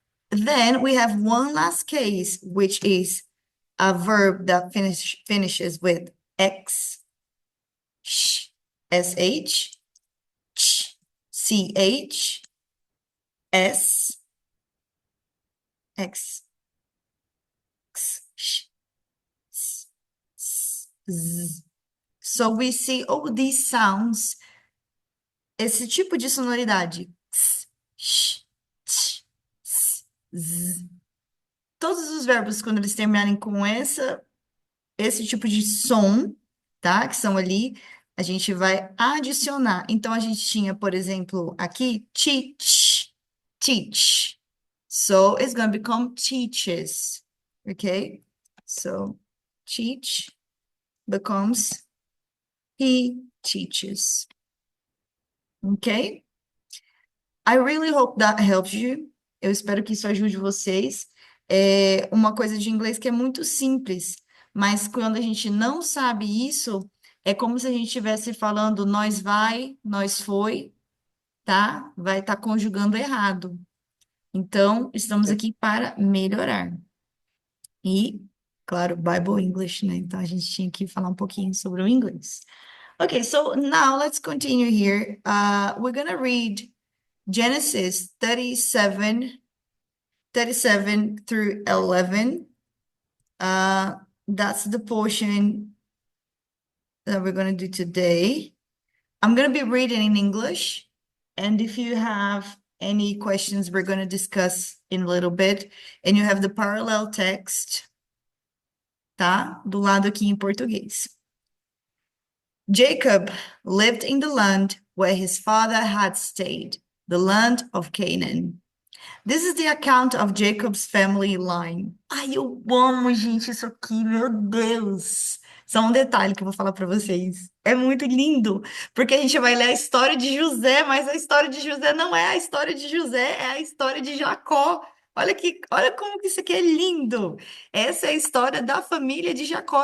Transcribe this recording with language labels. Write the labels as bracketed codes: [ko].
[en] Then we have one last case, which is a verb that finishes with X, sh, SH, ch, CH, S, X, X, sh, s, z. So we see all these sounds, [pt] esse tipo de sonoridade. [en] X, sh, ch, s, z. [pt] Todos os verbos, quando eles terminarem com esse tipo de som, tá? Que são ali, a gente vai adicionar. Então, a gente tinha, por exemplo, aqui, teach, teach. [en] So, it's going to become teaches, okay? So, teach becomes he teaches, okay? I really hope that helps you. [pt] Eu espero que isso ajude vocês. É uma coisa de inglês que é muito simples, mas quando a gente não sabe isso, é como se a gente estivesse falando nós vai, nós foi, tá? Vai estar conjugando errado. Então, estamos aqui para melhorar. E, claro, Bible English, né? Então, a gente tinha que falar um pouquinho sobre o inglês. [en] Okay, so now let's continue here. We're gonna read Genesis 37 through 11. That's the portion that we're going to do today. I'm going to be reading in English. And if you have any questions, we're going to discuss in a little bit. And you have the parallel text, tá? [pt] Do lado aqui em português. [en] Jacob lived in the land where his father had stayed, the land of Canaan. This is the account of Jacob's family line. [pt] Ai, eu amo, gente, isso aqui, meu Deus. Só um detalhe que eu vou falar para vocês. É muito lindo, porque a gente vai ler a história de José, mas a história de José não é a história de José, é a história de Jacó. Olha como que isso aqui é lindo. Essa é a história da família de Jacó.